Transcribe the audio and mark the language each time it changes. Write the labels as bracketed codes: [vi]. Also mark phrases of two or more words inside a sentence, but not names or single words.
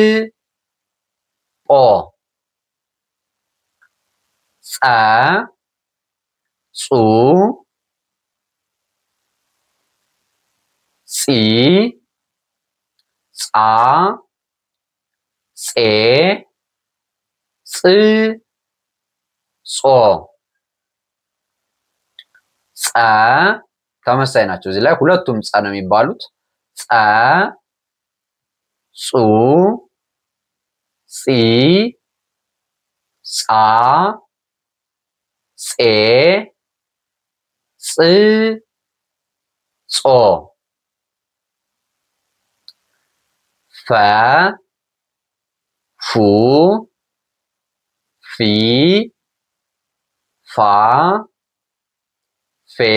[am] ጶ ጸ ጹ ጺ ጻ ጼ ጽ ጾ ጸ ተመሳሳይ ናቸው። እዚህ ላይ ሁለቱም ጸ ነው የሚባሉት። ጸ ጹ ጺ ጻ ጼ ጽ ጾ ፈ ፉ ፊ ፋ ፌ